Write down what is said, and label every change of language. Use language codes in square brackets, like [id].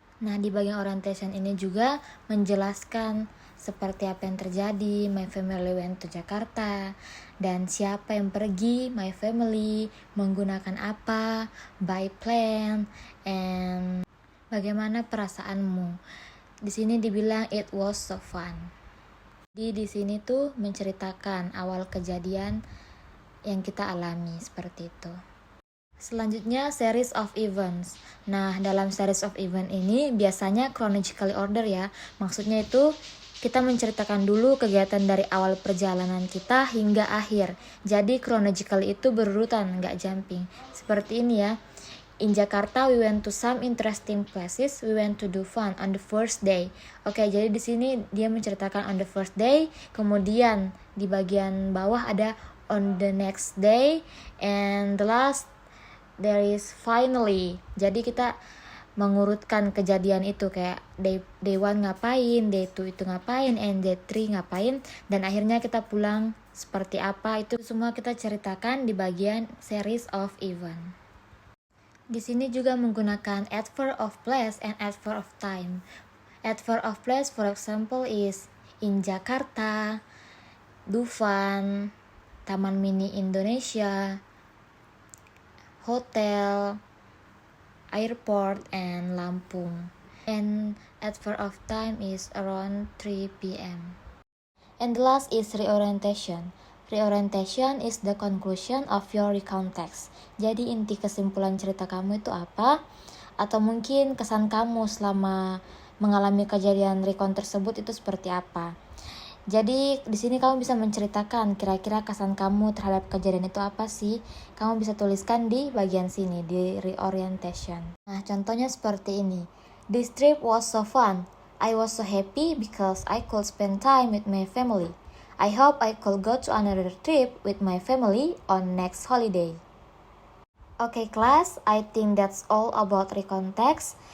[id] Nah, di bagian orientation ini juga menjelaskan seperti apa yang terjadi, [en] my family went to Jakarta, [id] dan siapa yang pergi, my family, menggunakan apa, by plane, and bagaimana perasaanmu. Di sini dibilang [en] it was so fun. [id] Jadi di sini tuh menceritakan awal kejadian yang kita alami seperti itu. Selanjutnya series of events. Nah, dalam series of event ini biasanya chronological order ya. Maksudnya itu kita menceritakan dulu kegiatan dari awal perjalanan kita hingga akhir. Jadi chronological itu berurutan, nggak jumping. Seperti ini ya. [en] In Jakarta, we went to some interesting places. We went to Dufan on the first day. [id] Oke, jadi di sini dia menceritakan [en] on the first day. [id] Kemudian di bagian bawah ada [en] on the next day, and the last there is finally. [id] Jadi kita mengurutkan kejadian itu kayak day 1 ngapain, day 2 itu ngapain, and day 3 ngapain, dan akhirnya kita pulang seperti apa. Itu semua kita ceritakan di bagian series of event. Di sini juga menggunakan adverb of place and adverb of time. [en] Adverb of place, for example, is in Jakarta, Dufan, Taman Mini Indonesia, hotel, airport, and Lampung. And adverb of time is around 3 p.m. And the last is reorientation. Reorientation is the conclusion of your recount text. [id] Jadi inti kesimpulan cerita kamu itu apa? Atau mungkin kesan kamu selama mengalami kejadian recount tersebut itu seperti apa? Jadi di sini kamu bisa menceritakan kira-kira kesan kamu terhadap kejadian itu apa sih? Kamu bisa tuliskan di bagian sini, di reorientation. Nah, contohnya seperti ini. [en] This trip was so fun. I was so happy because I could spend time with my family. I hope I could go to another trip with my family on next holiday. Okay class, I think that's all about recount text.